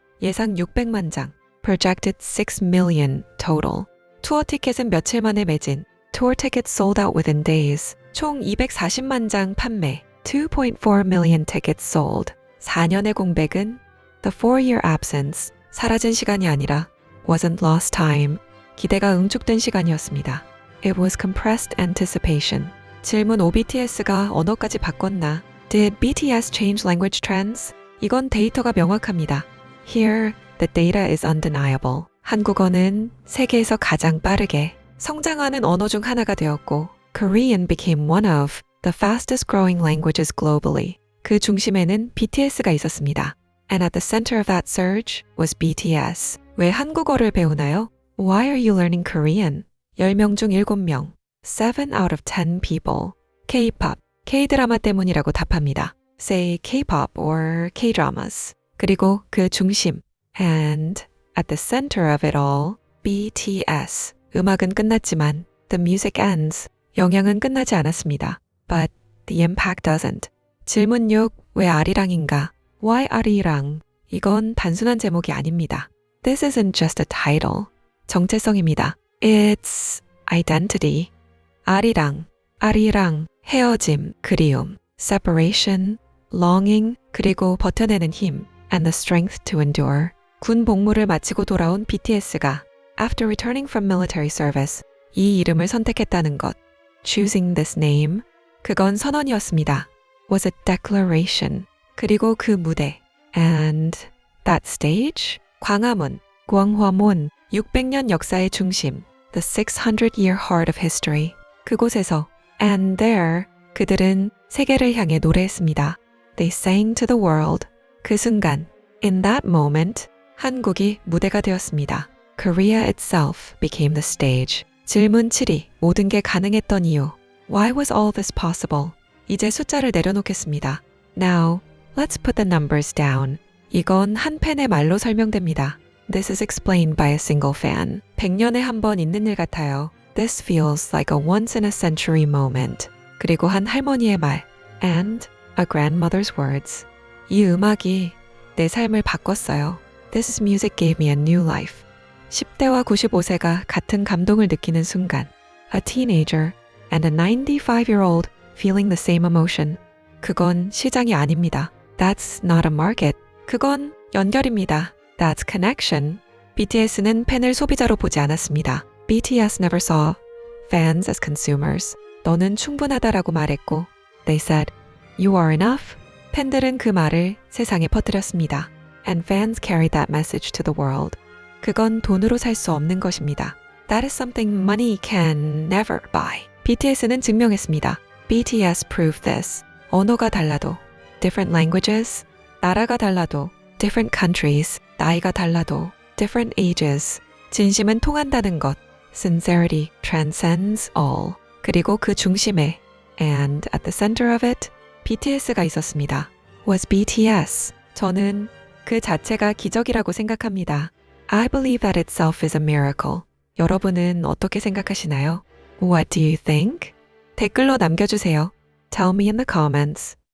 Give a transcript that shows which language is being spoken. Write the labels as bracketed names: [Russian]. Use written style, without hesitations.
[Korean] 예상 600만 장 [English] projected 6 million total [Korean] 투어 티켓은 며칠 만에 매진 [English] Tour tickets sold out within days [Korean] 총 240만 장 판매 [English] 2.4 million tickets sold [Korean] 4년의 공백은 [English] The 4-year absence [Korean] 사라진 시간이 아니라 [English] wasn't lost time [Korean] 기대가 응축된 시간이었습니다. [English] It was compressed anticipation. [Korean] 질문 5 BTS가 언어까지 바꿨나? [English] Did BTS change language trends? [Korean] 이건 데이터가 명확합니다. [English] Here, the data is undeniable. [Korean] 한국어는 세계에서 가장 빠르게 성장하는 언어 중 하나가 되었고 [English] Korean became one of the fastest growing languages globally. [Korean] 그 중심에는 BTS가 있었습니다. [English] And at the center of that surge was BTS. [Korean] 왜 한국어를 배우나요? [English] Why are you learning Korean? [Korean] 10명 중 7명, [English] 7 out of 10 people. [Korean] K-pop, K-드라마 때문이라고 답합니다. [English] Say K-pop or K-dramas. [Korean] 그리고 그 중심, [English] and at the center of it all, BTS. [Korean] 음악은 끝났지만 [English] the music ends. [Korean] 영향은 끝나지 않았습니다. [English] But the impact doesn't. [Korean] 질문 6, 왜 아리랑인가? [English] Why 아리랑? [Korean] 이건 단순한 제목이 아닙니다. [English] This isn't just a title. [Korean] 정체성입니다. [English] It's identity. [Korean] 아리랑, 아리랑, 헤어짐, 그리움, [English] separation, longing, [Korean] 그리고 버텨내는 힘, [English] and the strength to endure. [Korean] 군 복무를 마치고 돌아온 BTS가 [English] after returning from military service, [Korean] 이 이름을 선택했다는 것, [English] choosing this name, [Korean] 그건 선언이었습니다. [English] was a declaration. [Korean] 그리고 그 무대, [English] and that stage, [Korean] 광화문, 광화문, 600년 역사의 중심, [English] the 600-year heart of history. [Korean] 그곳에서, [English] and there, [Korean] 그들은 세계를 향해 노래했습니다. [English] They sang to the world. [Korean] 그 순간, [English] in that moment, [Korean] 한국이 무대가 되었습니다. [English] Korea itself became the stage. [Korean] 질문 7위. 모든 게 가능했던 이유. [English] Why was all this possible? [Korean] 이제 숫자를 내려놓겠습니다. [English] Now, let's put the numbers down. [Korean] 이건 한 팬의 말로 설명됩니다. [English] This is explained by a single fan. [Korean] 100년에 한 번 있는 일 같아요. [English] This feels like a once-in-a-century moment. [Korean] 그리고 한 할머니의 말. [English] And a grandmother's words. [Korean] 이 음악이 내 삶을 바꿨어요. [English] This music gave me a new life. [Korean] 10대와 95세가 같은 감동을 느끼는 순간. [English] A teenager and a 95-year-old feeling the same emotion. [Korean] 그건 시장이 아닙니다. [English] That's not a market. [Korean] 그건 연결입니다. [English] That's connection. [Korean] BTS는 팬을 소비자로 보지 않았습니다. [English] BTS never saw fans as consumers. [Korean] 너는 충분하다라고 말했고, [English] they said, you are enough. [Korean] 팬들은 그 말을 세상에 퍼뜨렸습니다. [English] And fans carried that message to the world. [Korean] 그건 돈으로 살 수 없는 것입니다. [English] That is something money can never buy. [Korean] BTS는 증명했습니다. [English] BTS proved this. [Korean] 언어가 달라도, [English] different languages, [Korean] 나라가 달라도, [English] different countries, [Korean] 나이가 달라도, [English] different ages, [Korean] 진심은 통한다는 것, [English] sincerity transcends all. [Korean] 그리고 그 중심에, [English] and at the center of it, [Korean] BTS가 있었습니다. [English] Was BTS. [Korean] 저는 그 자체가 기적이라고 생각합니다. [English] I believe that itself is a miracle. [Korean] 여러분은 어떻게 생각하시나요? [English] What do you think? [Korean] 댓글로 남겨주세요. [English] Tell me in the comments.